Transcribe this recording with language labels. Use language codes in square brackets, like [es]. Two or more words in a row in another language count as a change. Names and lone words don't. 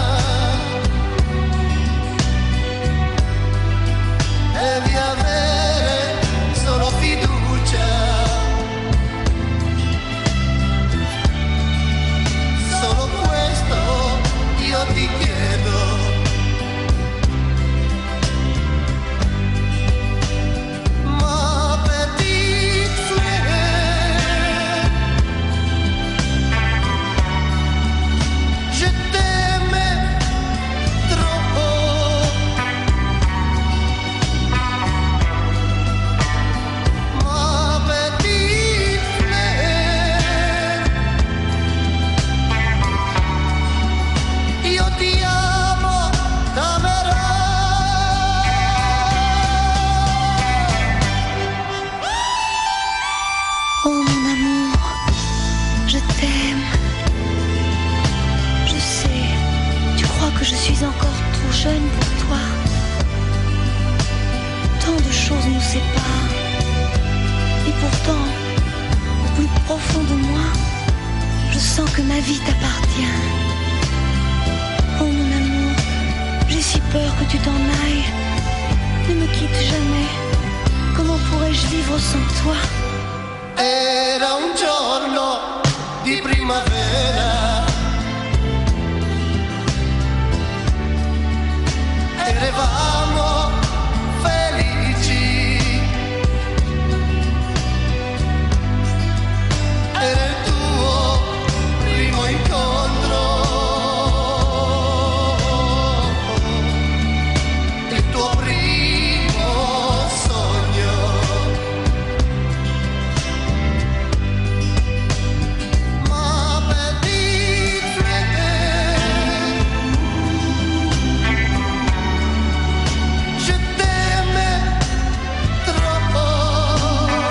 [it] Devi avere solo fiducia, solo questo io ti chiedo. [fr] Ma petite fleur, je t'aime trop. Ma petite fleur, [it] io ti amo, t'amerò. [fr] Oh mon amour, je t'aime. Je sais, tu crois que je suis encore trop jeune pour toi. Tant de choses nous séparent. Et pourtant, au plus profond de moi, je sens que ma vie t'appartient. Oh mon amour, j'ai si peur que tu t'en ailles. Ne me quitte jamais. Comment pourrais-je vivre sans toi? [it] Era un giorno di primavera, eravamo felici, era il tuo primo incontro, il tuo primo sogno. [fr] Ma petite fleur, je t'aime trop.